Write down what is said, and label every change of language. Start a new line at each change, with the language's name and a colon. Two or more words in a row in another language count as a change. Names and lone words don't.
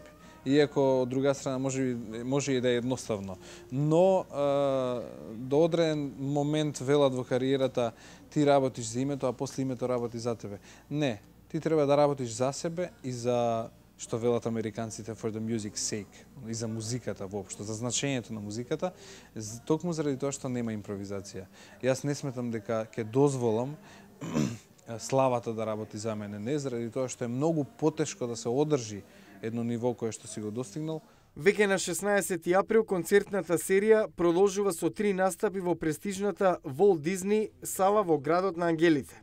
Macedonian: Иако од друга страна може и да е едноставно. Но до одреден момент велат во кариерата ти работиш за името, а после името работи за тебе. Не, ти треба да работиш за себе и за, што велат американците,
English: for the music's sake,
Macedonian: и за музиката воопшто, за значењето на музиката, токму заради тоа што нема импровизација. Јас не сметам дека ќе дозволам славата да работи за мене, не, заради тоа што е многу потешко да се одржи едно ниво кое што си го достигнал. Веќе на 16 април концертната серија продолжува со 3 настапи во престижната Волт Дизни сала во градот на Ангелите.